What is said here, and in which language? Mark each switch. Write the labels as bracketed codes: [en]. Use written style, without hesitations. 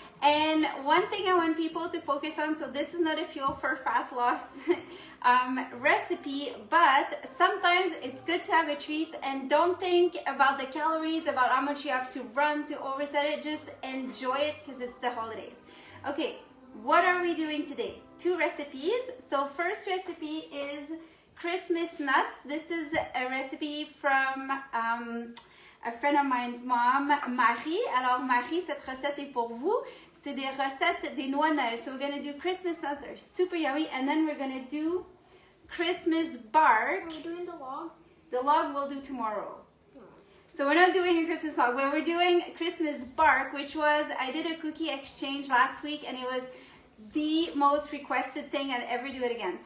[en] And one thing I want people to focus on, so this is not a fuel for fat loss recipe, but sometimes it's good to have a treat and don't think about the calories, about how much you have to run to overset it. Just enjoy it because it's the holidays. Okay, what are we doing today? Two recipes. So first recipe is Christmas nuts. This is a recipe from a friend of mine's mom, Marie. [fr] Alors Marie, cette recette est pour vous. C'est des recettes des noix de Noël. [en] So we're going to do Christmas nuts. They're super yummy. And then we're going to do Christmas bark. Are we doing the log? The log we'll do tomorrow. So we're not doing a Christmas log, but we're doing Christmas bark, which was, I did a cookie exchange last week and it was the most requested thing. I'd ever do it again.